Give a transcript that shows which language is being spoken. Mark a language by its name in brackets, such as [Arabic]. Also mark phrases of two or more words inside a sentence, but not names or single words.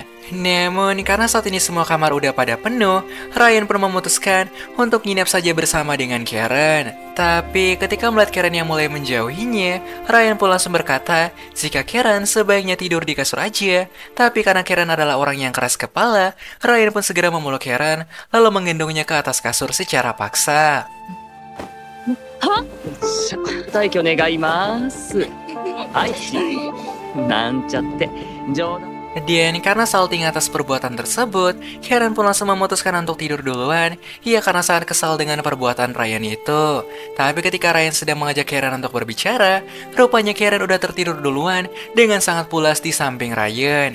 [Indonesian] Namun, karena saat ini semua kamar udah pada penuh, Ryan pun memutuskan untuk nginap saja bersama dengan Karen. Tapi ketika melihat Karen yang mulai menjauhinya, Ryan pun langsung berkata jika Karen sebaiknya tidur di kasur aja. Tapi karena Karen adalah orang yang keras kepala, Ryan pun segera memeluk Karen lalu menggendongnya ke atas kasur secara paksa. [Japanese] 退去願います。はいなんちゃって冗談。 [Indonesian] Dan karena salting atas perbuatan tersebut, Karen pun langsung memutuskan untuk tidur duluan. Ia karena sangat kesal dengan perbuatan Ryan itu. Tapi ketika Ryan sedang mengajak Karen untuk berbicara, rupanya Karen udah tertidur duluan dengan sangat pulas di samping Ryan.